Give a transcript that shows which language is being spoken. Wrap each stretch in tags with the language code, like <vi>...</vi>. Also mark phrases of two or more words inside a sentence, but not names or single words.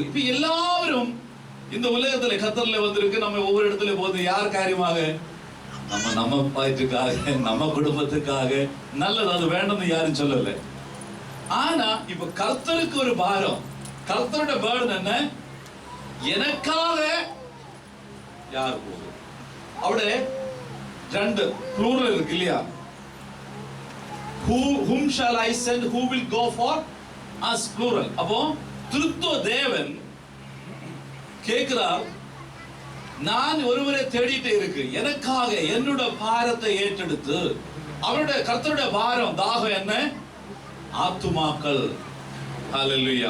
<ta>இப்ப எல்லாரும் இந்த உலகத்துல கத்தர்ல வந்திருக்கு, நம்ம ஒவ்வொரு இடத்துல போகுது யார் காரியமாக? நம்ம பாய்ட்டுக்காக, நம்ம குடும்பத்துக்காக. நல்லது, அது வேணும்னு யாரும் சொல்லல. ஆனா இப்ப கர்த்தருக்கு ஒரு பாரம். கர்த்தரோட பேர்டன் என்ன? எனக்காக யார் போகும்?</ta> <ml>അവിടെ രണ്ട് പ്ലൂറൽ</ml> <ta>இருக்கு இல்லையா?</ta> <en>whom shall I send, who will go for us, plural.</en> <ta>அப்போ திருத்துவ தேவன் கேட்கிறார், நான் ஒருவரை தேடிட்டே இருக்கு, எனக்காக என்னோட பாரத்தை ஏற்றெடுத்து. அவருடைய கர்த்தருடைய பாரம் தாகம் என்ன? ஆத்துமாக்கள். ஹல்லேலூயா.</ta>